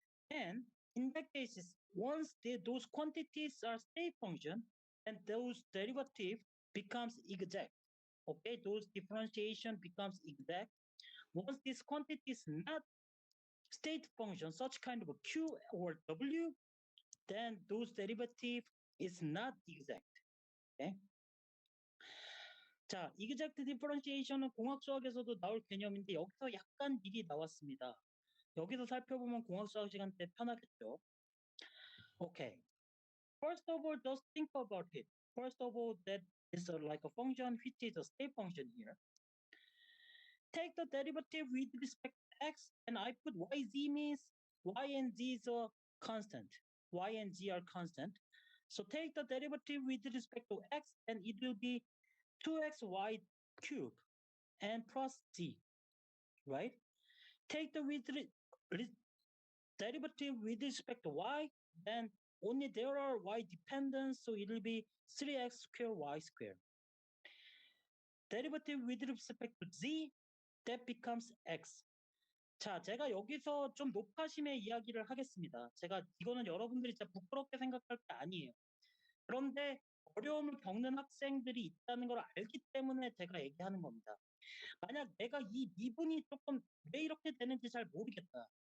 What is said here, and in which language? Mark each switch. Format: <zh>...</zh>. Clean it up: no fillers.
<en>And in that case, once those quantities are state function, and those derivative becomes exact. Okay, those differentiation becomes exact. Once this quantity is not state function, such kind of a Q or W, then those derivative is not exact. Okay?</en> <ko>자, exact differentiation은 공학 수학에서도 나올 개념인데 여기서 약간 미리 나왔습니다. 여기서 살펴보면 공학 수학 시간 때 편하겠죠.</ko> <en>Okay. First of all, just think about it. First of all, that is like a function which is a state function here. Take the derivative with respect to x, and I put yz means y and z is a constant. Y and z are constant. So take the derivative with respect to x, and it will be 2xy cube and plus z, right? Take the derivative with respect to y, then only there are y dependence, so it will be 3x squared y squared. Derivative with respect to z, that becomes x.</en> <ko>자, 제가 여기서 좀 높아심의 이야기를 하겠습니다. 제가 이거는 여러분들이 진짜 부끄럽게 생각할 게 아니에요. 그런데 어려움을 겪는 학생들이 있다는 걸 알기 때문에 제가 얘기하는 겁니다. 만약 내가 이 미분이 조금 왜 이렇게 되는지 잘 모르겠다.</ko>